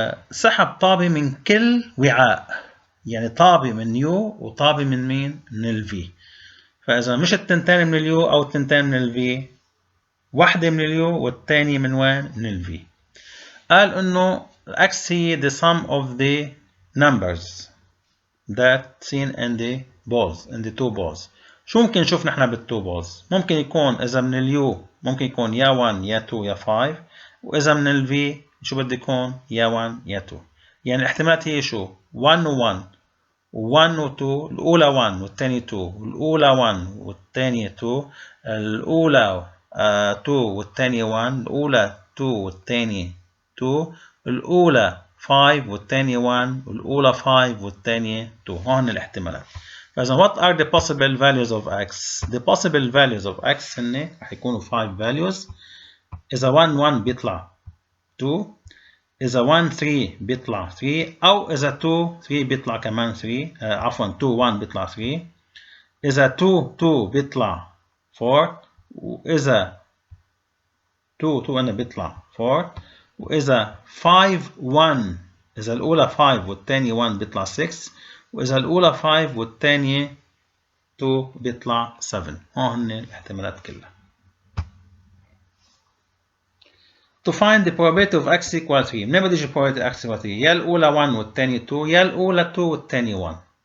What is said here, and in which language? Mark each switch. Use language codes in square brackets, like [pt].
[ar] سحب طابة من كل وعاء، يعني طابة من يو وطابة من مين؟ من الفي. فإذا مش التنتين من اليو أو التنتين من الفي، واحدة من اليو والتانية من وين؟ من الفي. قال إنه [en] X هي the sum of the numbers that seen in the balls, in the two balls. [ar] شو ممكن نشوف نحن بالتو بالز؟ ممكن يكون إذا من اليو ممكن يكون يا 1 يا 2 يا 5، وإذا من الفي شو بده يكون؟ يا 1 يا 2. يعني الاحتمالات هي شو؟ 1 و 1 و1 و 2، الأولى 1 والثانية 2، الأولى 1 والثانية 2، الأولى 2 والثانية 1، الأولى 2 والثانية 2، الأولى 5 والثانية 1، والأولى 5 والثانية 2. هون الاحتمالات. [en] فإذا what are the possible values of X? The possible values of X [ar] هن رح يكونوا [en] 5 values. [ar] إذا 1 بيطلع 2، إذا 1 3 بيطلع 3، أو إذا 2 3 بيطلع كمان 3، عفوا 2 1 بيطلع 3، إذا 2 بيطلع 4، وإذا 2 أنا بيطلع 4، وإذا 5 1 إذا الأولى 5 والثانية 1 بيطلع 6، وإذا الأولى 5 والثانية 2 بيطلع 7. هون هن الاحتمالات كلها. [en] To find the probability of X equal 3. [ar] منين بدي اجيب probability X equal 3؟ يا الأولى 1 والثانية 2، يا الأولى 2 والثانية 1.